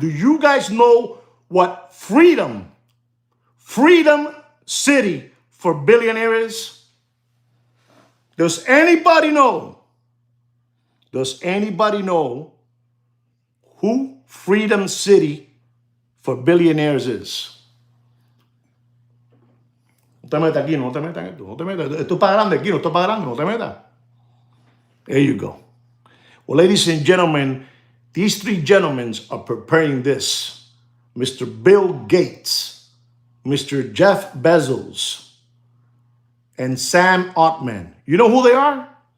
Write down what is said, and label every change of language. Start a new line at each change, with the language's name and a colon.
English: Do you guys know what Freedom City for billionaires is? Does anybody know? Does anybody know who Freedom City for billionaires is?
Spanish: No te metas aquí, no te metas aquí, no te metas. Esto es para grande aquí, no esto es para grande, no te metas.
English: There you go. Well, ladies and gentlemen, these three gentlemen are preparing this. Mr. Bill Gates, Mr. Jeff Bezos, and Sam Altman. You know who they are?